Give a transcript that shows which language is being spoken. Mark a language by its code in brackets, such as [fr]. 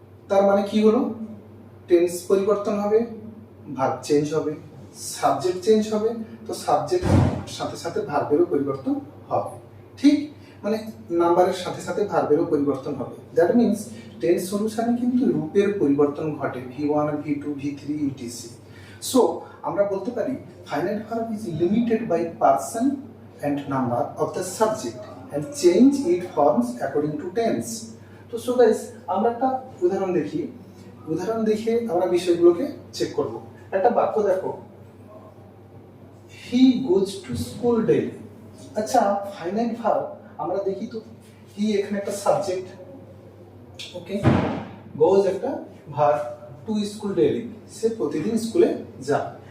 [bn] তার মানে কি হলো, টেন্স পরিবর্তন হবে, ভার্ব চেঞ্জ হবে, সাবজেক্ট চেঞ্জ হবে, তো সাবজেক্ট সাথে সাথে ভার্বেরও পরিবর্তন হবে। ঠিক মানে নাম্বারের সাথে সাথে ভার্বেরও পরিবর্তন হবে। [en] that means [bn] টেন্স অনুসারে কিন্তু রূপের পরিবর্তন ঘটে, V1, V2, V3 etc. [en] so [bn] আমরা বলতে পারি [en] Finite verb is limited by person and number of the subject and change its forms according to tense. [bn] তো সো গাইস আমরা একটা উদাহরণ দেখে আমরা বিষয়গুলোকে চেক করব। একটা বাক্য দেখো, [en] He goes to school daily. [bn] আচ্ছা, ফাইনাইট ভার্ব আমরা দেখি তো, হি এখানে একটা সাবজেক্ট, ওকে, গোজ একটা ভার্ব, টু স্কুল ডেইলি সে প্রতিদিন স্কুলে যায়।